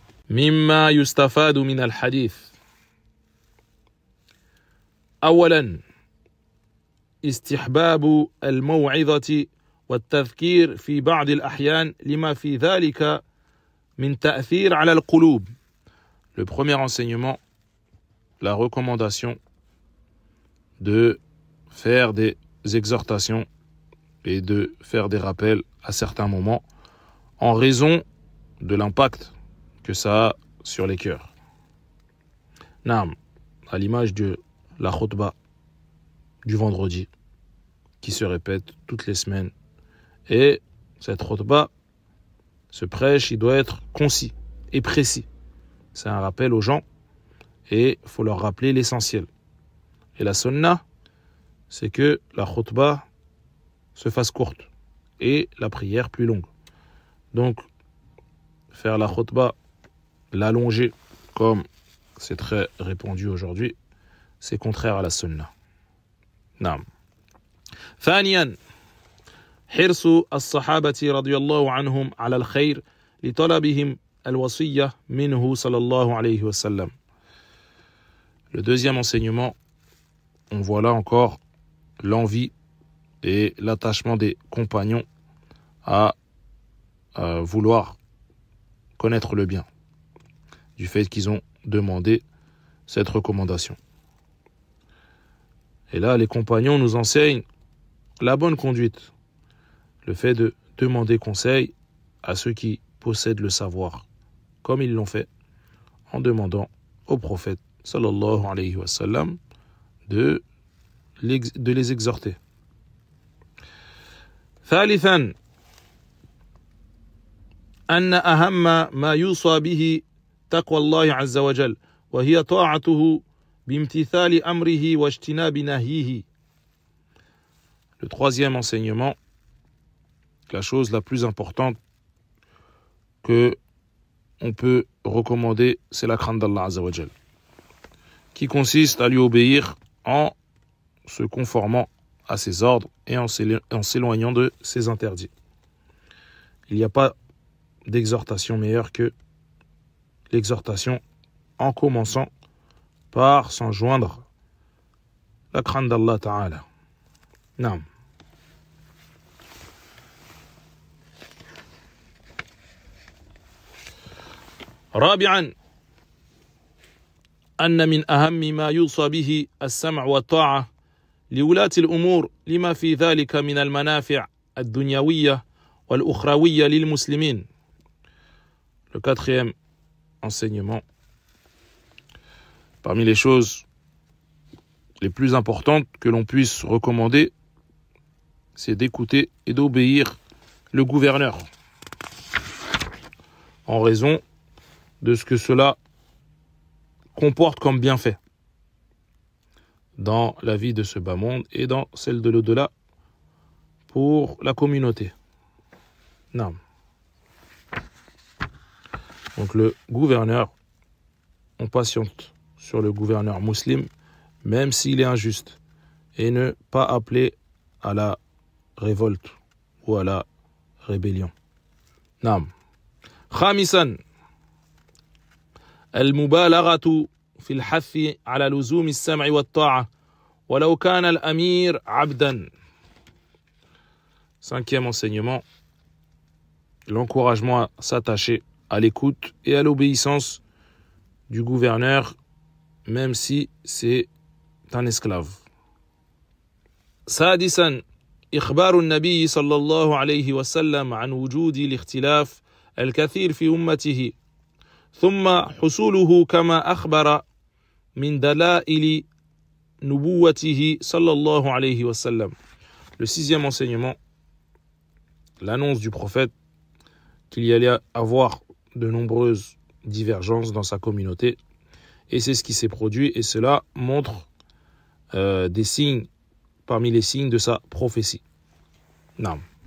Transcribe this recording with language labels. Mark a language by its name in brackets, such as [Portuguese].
[Arabic] مما يستفاد من الحديث أولا استحباب الموعظة والتذكير في بعض الأحيان لما في ذلك من تأثير على القلوب. [French] Le premier enseignement, la recommandation de faire des exhortations et de faire des rappels à certains moments en raison de l'impact que ça a sur les cœurs. Naam, à l'image de la khutbah du vendredi qui se répète toutes les semaines. Et cette khutbah, ce prêche, il doit être concis et précis. C'est un rappel aux gens et il faut leur rappeler l'essentiel. Et la sunnah, c'est que la khutbah se fasse courte et la prière plus longue. Donc, faire la khutbah, l'allonger, comme c'est très répandu aujourd'hui, c'est contraire à la sunnah. [Arabic] Naam. ثانيا حرص الصحابة رضي الله عنهم على الخير لطلبهم الوصية منه صلى الله عليه وسلم. [French] Le deuxième enseignement, on voit là encore l'envie et l'attachement des compagnons à vouloir connaître le bien, du fait qu'ils ont demandé cette recommandation. Et là, les compagnons nous enseignent la bonne conduite, le fait de demander conseil à ceux qui possèdent le savoir, comme ils l'ont fait en demandant au prophète [Arabic] sallallahu alayhi wa sallam [French] de les exhorter. [Arabic] ثالثا أن أهم ما يوصى به تقوى الله عز وجل وهي طاعته بامتثال أمره واجتناب نهيه. [French] Le troisième enseignement, la chose la plus importante que on peut recommander, c'est la crainte d'Allah [Arabic] Azza wa Jal, [French] qui consiste à lui obéir en se conformant à ses ordres et en s'éloignant de ses interdits. Il n'y a pas d'exhortation meilleure que l'exhortation en commençant par s'enjoindre la crainte d'Allah Ta'ala. [Arabic] Naam. رابعا أن من أهم ما يوصى به السمع والطاعة لولاة الأمور لما في ذلك من المنافع الدنيوية والأخروية للمسلمين. [French] Le quatrième enseignement, parmi les choses les plus importantes que l'on puisse recommander, c'est d'écouter et d'obéir le gouverneur en raison de ce que cela comporte comme bienfait dans la vie de ce bas monde et dans celle de l'au-delà pour la communauté. Non. Donc le gouverneur, on patiente sur le gouverneur musulman, même s'il est injuste, et ne pas appeler à la révolte ou à la rébellion. [Arabic] Naam. Khamisan, المبالغة في الحث على لزوم السمع والطاعة ولو كان الأمير عبدا. [French] Cinquième enseignement, l'encouragement à s'attacher à l'écoute et à l'obéissance du gouverneur, même si c'est un esclave. [Arabic] سادسا إخبار النبي صلى الله عليه وسلم عن وجود الاختلاف الكثير في أمته ثم حصوله كما أخبر من دلائل نبوته صلى الله عليه وسلم. [French] Le sixième enseignement, l'annonce du prophète qu'il y allait avoir de nombreuses divergences dans sa communauté, et c'est ce qui s'est produit, et cela montre des signes parmi les signes de sa prophétie. Non.